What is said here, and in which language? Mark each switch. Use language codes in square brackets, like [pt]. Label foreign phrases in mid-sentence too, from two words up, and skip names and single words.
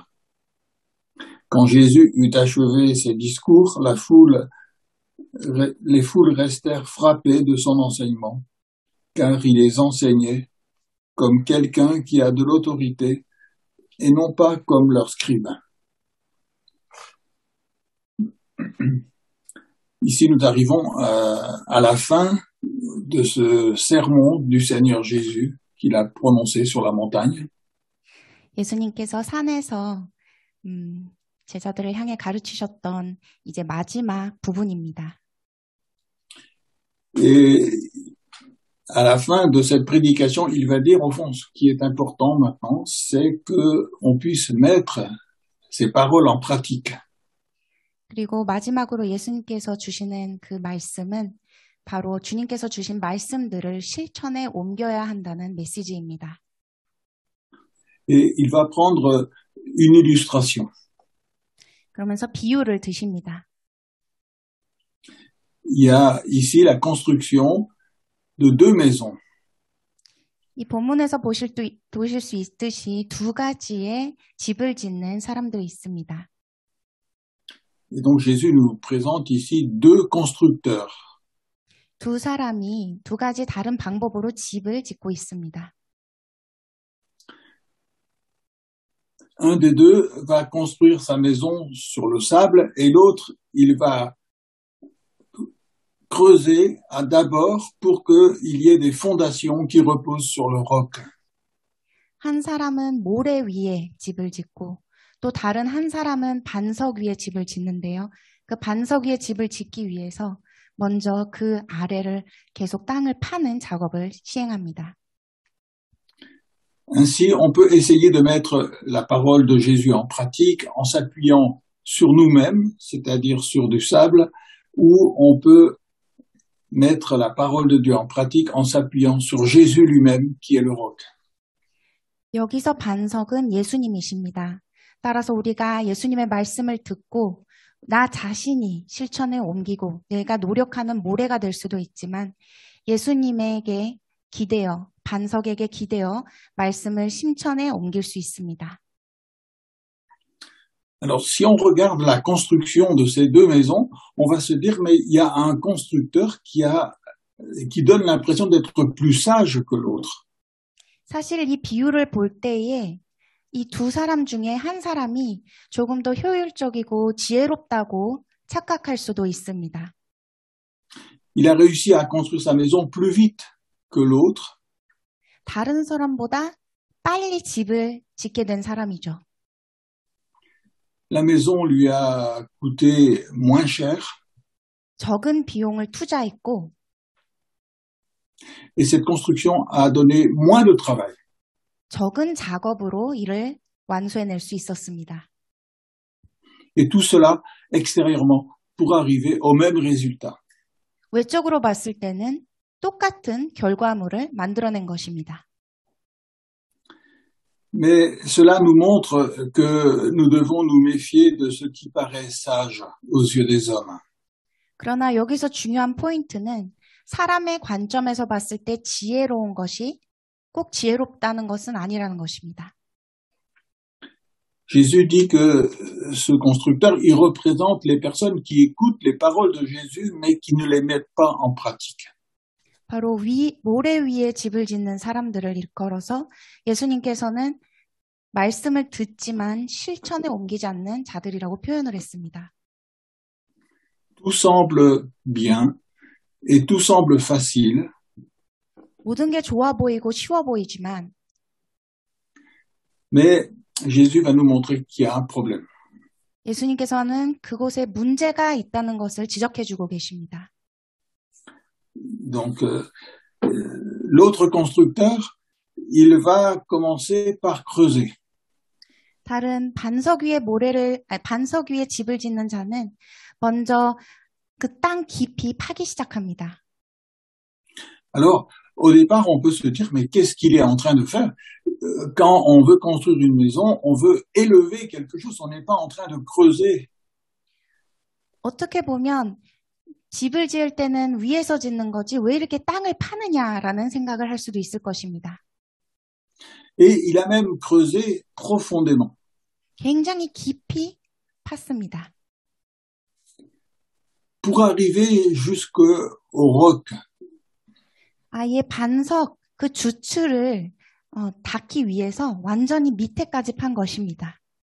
[fr] Quand Jésus eut achevé ses discours, les foules restèrent frappées de son enseignement, car il les enseignait comme quelqu'un qui a de l'autorité et non pas comme leurs scribes. Ici, nous arrivons à la fin de ce sermon du Seigneur Jésus qu'il a prononcé sur la montagne. [ko] 예수님께서 산에서 제자들을 향해 가르치셨던 이제 마지막 부분입니다. [fr] Et à la fin de cette prédication, il va dire, au fond, ce qui est important maintenant, c'est qu'on puisse mettre ces paroles en pratique. [ko] 그리고 마지막으로 예수님께서 주시는 그 말씀은 바로 주님께서 주신 말씀들을 실천에 옮겨야 한다는 메시지입니다. [fr] Et il va prendre une illustration. [ko] 그러면서 비유를 드십니다. [fr] Il y a ici la construction de deux maisons. [ko] 이 본문에서 보실 수 있듯이 두 가지의 집을 짓는 사람들이 있습니다. [fr] Et donc Jésus nous présente ici deux constructeurs. [ko] 두 사람이 두 가지 다른 방법으로 집을 짓고 있습니다. [fr] Un des deux va construire sa maison sur le sable et l'autre, il va creuser d'abord pour qu'il y ait des fondations qui reposent sur le roc. [ko] 한 사람은 모래 위에 집을 짓고 또 다른 한 사람은 반석 위에 집을 짓는데요. 그 반석 위에 집을 짓기 위해서 먼저 그 아래를 계속 땅을 파는 작업을 시행합니다. [fr] Ainsi, on peut essayer de mettre la parole de Jésus en pratique en s'appuyant sur nous-mêmes, c'est-à-dire sur du sable, ou on peut mettre la parole de Dieu en pratique en s'appuyant sur Jésus lui-même, qui est le roc. [ko] 여기서 반석은 예수님이십니다. 따라서 우리가 예수님의 말씀을 듣고 나 자신이 실천에 옮기고 내가 노력하는 모래가 될 수도 있지만 예수님에게 기대어 반석에게 기대어 말씀을 실천에 옮길 수 있습니다. [fr] Alors, si on regarde la construction de ces deux maisons, on va se dire, mais il y a un constructeur qui donne l'impression d'être plus sage que l'autre. [ko] 사실 이 비유를 볼 때에 이 두 사람 중에 한 사람이 조금 더 효율적이고 지혜롭다고 착각할 수도 있습니다. [fr] Il a réussi à construire sa maison plus vite que l'autre. [ko] 다른 사람보다 빨리 집을 짓게 된 사람이죠. [fr] La maison lui a coûté moins cher. [ko] 적은 비용을 투자했고 [fr] Et cette construction a donné moins de travail. [ko] 적은 작업으로 이를 완수해낼 수 있었습니다. [fr] Et tout cela extérieurement pour arriver au même résultat. [ko] 외적으로 봤을 때는 똑같은 결과물을 만들어낸 것입니다. [fr] Mais cela nous montre que nous devons nous méfier de ce qui paraît sage aux yeux des hommes. [ko] 그러나 여기서 중요한 포인트는 사람의 관점에서 봤을 때 지혜로운 것이 꼭 지혜롭다는 것은 아니라는 것입니다. [fr] Jésus dit que ce constructeur, il représente les personnes qui écoutent les paroles de Jésus, mais qui ne les mettent pas en pratique. [ko] 바로 모래 위에 집을 짓는 사람들을 일컬어서 예수님께서는 말씀을 듣지만 실천에 옮기지 않는 자들이라고 표현을 했습니다. [fr] Tout semble bien et tout semble facile. [ko] 모든 게 좋아 보이고 쉬워 보이지만 [fr] Mais Jésus va nous montrer qu'il y a un problème. [ko] 예수님께서는 그곳에 문제가 있다는 것을 지적해주고 계십니다. [fr] Donc, l'autre constructeur, il va commencer par creuser. [ko] 다른 반석 위에 집을 짓는 자는 먼저 그 땅 깊이 파기 시작합니다. [fr] Alors, au départ, on peut se dire, mais qu'est-ce qu'il est en train de faire? Quand on veut construire une maison, on veut élever quelque chose, on n'est pas en train de creuser. [ko] 어떻게 보면 집을 지을 때는 위에서 짓는 거지 왜 이렇게 땅을 파느냐라는 생각을 할 수도 있을 것입니다. [fr] Et il a même creusé profondément. [ko] 굉장히 깊이 팠습니다. [fr] Pour arriver jusqu'au roc. [ko] 아예 반석, 그 주추를 닿기 위해서 완전히 밑에까지 판 것입니다.